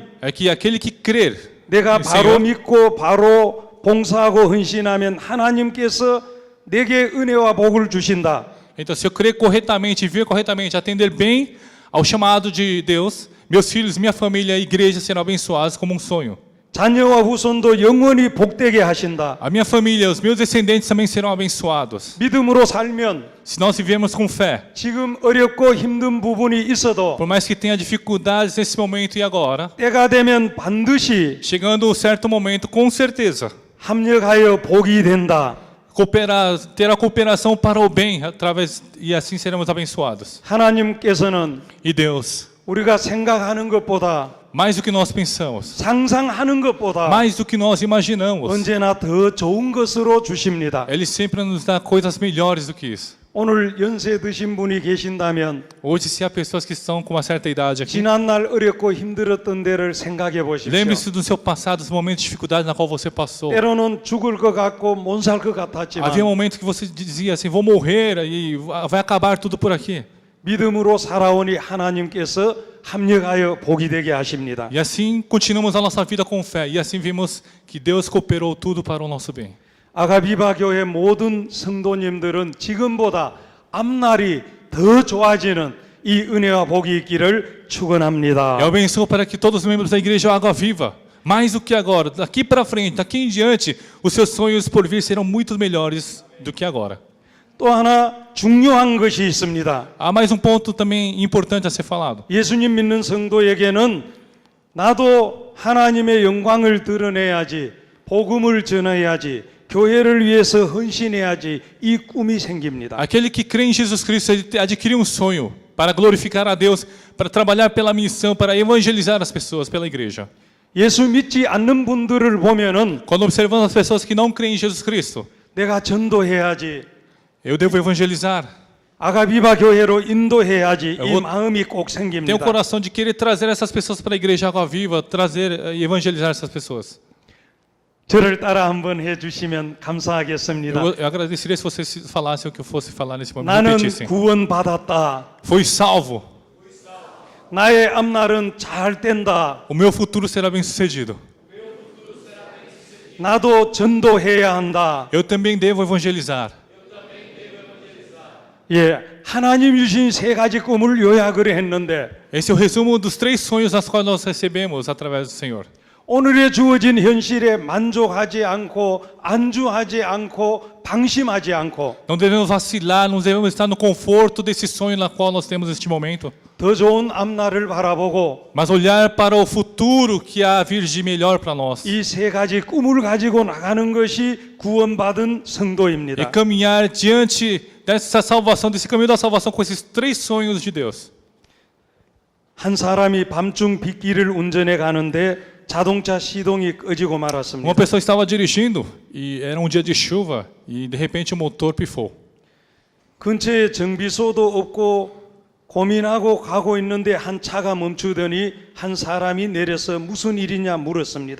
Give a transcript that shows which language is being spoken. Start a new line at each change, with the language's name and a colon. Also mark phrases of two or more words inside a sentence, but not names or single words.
Portuguese: é que aquele que crer
Korean: 내가
Portuguese: em
Korean: 바로
Portuguese: Senhor,
Korean: 믿고 바로 봉사하고 헌신하면 하나님께서 내게 은혜와 복을 주신다.
Portuguese: então se eu crer corretamente, viver corretamente, atender bem ao chamado de Deus, meus filhos, minha família, a igreja serão abençoados como um sonho.
Korean: 자녀와 후손도 영원히 복되게 하신다.
Portuguese: A minha família, os meus descendentes também serão abençoados.
Korean: 믿음으로 살면
Portuguese: Se nós vivermos com fé,
Korean: 지금 어렵고 힘든 부분이 있어도
Portuguese: por mais que tenha dificuldades nesse momento e agora,
Korean: 때가 되면 반드시
Portuguese: chegando um certo momento, com certeza,
Korean: 합력하여 복이 된다.
Portuguese: ter a cooperação para o bem através e assim seremos abençoados.
Korean: 하나님께서는
Portuguese: E Deus,
Korean: 우리가 생각하는 것보다
Portuguese: mais do que nós pensamos,
Korean: 상상하는 것보다
Portuguese: mais do que nós imaginamos,
Korean: 언제나 더 좋은 것으로 주십니다.
Portuguese: Ele sempre nos dá coisas melhores do que isso.
Korean: 오늘 연세 드신 분이 계신다면
Portuguese: Hoje, se há pessoas que estão com uma certa idade aqui,
Korean: 지난날 어렵고 힘들었던 데를 생각해 보십시오.
Portuguese: lembre-se do seu passado, dos momentos de dificuldade na qual você passou.
Korean: 때로는 죽을 것 같고 못 살 것 같았지만
Portuguese: Havia um momento que você dizia assim, vou morrer e vai acabar tudo por aqui.
Korean: 믿음으로 살아오니 하나님께서 합력하여 복이 되게 하십니다.
Portuguese: E assim continuamos a nossa vida com fé. E assim vimos que Deus cooperou tudo para o nosso bem.
Korean: 아가비바 교회 모든 성도님들은 지금보다 앞날이 더 좋아지는 이 은혜와 복이 있기를 축원합니다.
Portuguese: Eu abençoo para que todos os membros da igreja Água Viva, mais do que agora, daqui para frente, daqui em diante, os seus sonhos por vir serão muito melhores do que agora.
Korean: 또 하나 중요한 것이 있습니다.
Portuguese: Há mais um ponto também importante a ser falado.
Korean: 예수님 믿는 성도에게는 나도 하나님의 영광을 드러내야지, 복음을 전해야지, 교회를 위해서 헌신해야지 이 꿈이 생깁니다.
Portuguese: Aquele que crê em Jesus Cristo ele adquire um sonho para glorificar a Deus, para trabalhar pela missão, para evangelizar as pessoas pela igreja.
Korean: 예수 믿지 않는 분들을 보면은
Portuguese: Quando observamos as pessoas que não creem em Jesus Cristo,
Korean: 내가 전도해야지,
Portuguese: eu devo evangelizar.
Korean: 아가비바 교회로 인도해야지 이
Portuguese: vou-
Korean: 마음이 꼭
Portuguese: Tenho o
Korean: 생깁니다.
Portuguese: coração de querer trazer essas pessoas para a igreja Água Viva, trazer e evangelizar essas pessoas.
Korean: 저를 따라 한번 해주시면 감사하겠습니다.
Portuguese: Eu agradeceria se vocês falassem o que eu fosse falar nesse momento.
Korean: 나는
Portuguese: Repetissem.
Korean: 구원받았다.
Portuguese: Fui salvo.
Korean: 나의 앞날은 잘 된다.
Portuguese: O meu futuro será bem sucedido.
Korean: 나도 전도해야 한다.
Portuguese: Eu também devo evangelizar.
Korean: 예, 하나님 주신 세 가지 꿈을 요약을 했는데
Portuguese: Esse é o resumo dos três sonhos nas quais nós recebemos através do Senhor.
Korean: 오늘에 주어진 현실에 만족하지 않고 안주하지 않고 방심하지 않고
Portuguese: Não devemos vacilar, não devemos estar no conforto desse sonho na qual nós temos neste momento,
Korean: 더 좋은 앞날을 바라보고
Portuguese: mas olhar para o futuro que há a vir de melhor para nós.
Korean: 이 세 가지 꿈을 가지고 나가는 것이 구원받은
Portuguese: E
Korean: 성도입니다.
Portuguese: caminhar diante dessa salvação, desse caminho da salvação com esses três sonhos de Deus.
Korean: 한 사람이 밤중 빗길을 운전해 가는데 자동차 시동이 꺼지고
Portuguese: Uma
Korean: 말았습니다.
Portuguese: pessoa estava dirigindo e era um dia de chuva e de repente o motor pifou.
Korean: 근처에 정비소도 없고 고민하고 가고 있는데 한 차가 멈추더니 한 사람이 내려서 무슨 일이냐 물었습니다.